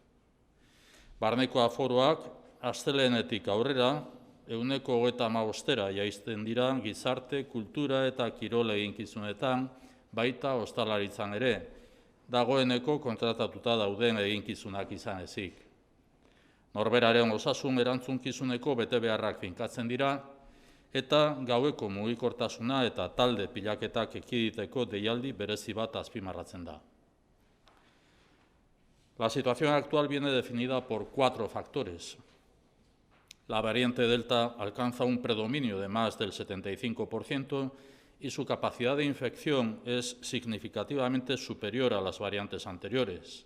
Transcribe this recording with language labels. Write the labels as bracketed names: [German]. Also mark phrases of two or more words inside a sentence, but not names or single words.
[Basque] Barneko aforoak astelehenetik aurrera 135 jaisten dira gizarte, kultura eta kirol eginkizunetan, baita ostalaritzan ere, dagoeneko kontratatuta dauden eginkizunak izan ezik. Norberaren osasun erantzunkizuneko betebeharrak finkatzen dira, eta gaueko mugikortasuna eta talde pilaketak ekiditeko deialdi berezi bat azpimarratzen da. [Spanish] La situación actual viene definida por 4 factores. La variante Delta alcanza un predominio de más del 75% y su capacidad de infección es significativamente superior a las variantes anteriores.